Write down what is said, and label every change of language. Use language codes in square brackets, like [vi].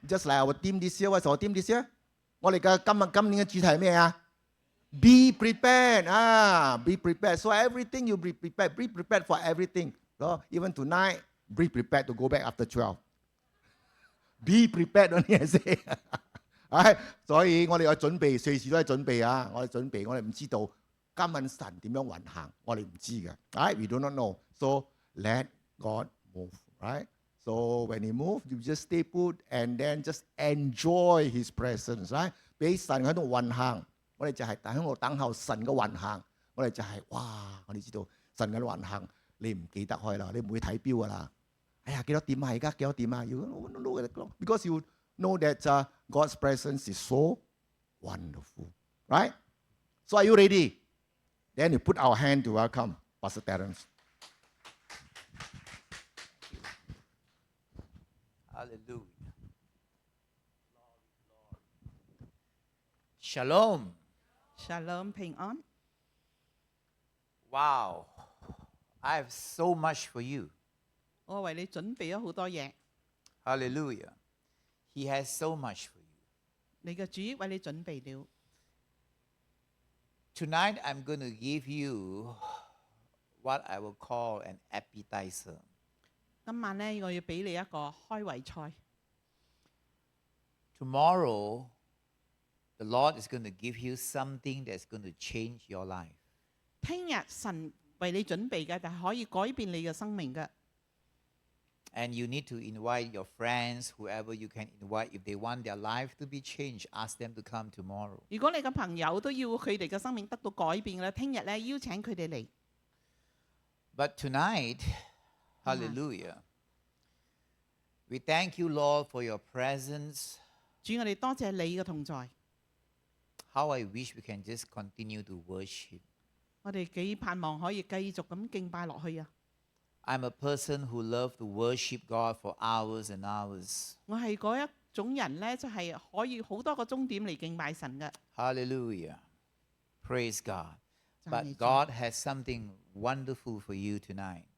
[en] Just like our team this year, what's our team this year? [yue] 我哋嘅今年嘅主題係咩啊？ [en] Be prepared. Be prepared. So everything you be prepared. Be prepared for everything. So even tonight, be prepared to go back after 12. Be prepared only I say. [yue] 所以我哋有準備，隨時都係準備啊！我哋準備，我哋唔知道今晚神點樣運行，我哋唔知嘅。 [en] Right? We do not know. So let God move. Right? So when He moves, you just stay put and then just enjoy His presence. Right? [yue] 俾神喺度運行。我哋就係喺度等候神嘅運行，我哋就係哇！我哋知道神嘅運行，你唔記得開啦，你唔會睇錶噶啦。哎呀，幾多點啊？而家幾多點啊？ [en] You don't look at the clock because you know that God's presence is so wonderful, right? So are you ready? Then you put our hand to welcome Pastor Terence. Hallelujah. Shalom. [yue] Shalom 平安。 [en] Wow. I have so much for you. [yue] 我為你準備咗好多嘢， [en] Hallelujah. He has so much for you. [yue] 你嘅主為你準備了。 [en] Tonight I'm going to give you what I will call an appetizer. [yue] 今晚呢，我要俾你一個開胃菜。 [en] Tomorrow, the Lord is going to give you something that's going to change your life. [yue] 聽日神為你準備嘅，就係可以改變你嘅生命嘅。 [en] And you need to invite your friends, whoever you can invite. If they want their life to be changed, ask them to come tomorrow. [yue] 如果你嘅朋友都要佢哋嘅生命得到改變咧，聽日咧邀請佢哋嚟。 [en] But tonight, hallelujah, we thank you, Lord, for your presence. [yue] 主，我哋多謝你嘅同在。 [en] How I wish we can just continue to worship. [yue] 我哋幾盼望可以繼續咁敬拜落去啊！ [en] I'm a person who loves to worship God for hours and hours. [yue] 我係嗰一種人咧，就係可以好多個鐘點嚟敬拜神嘅。 [en] Hallelujah. Praise God. [yue] 讚美 [en] But [yue] 主。 [en] God has something wonderful for you tonight.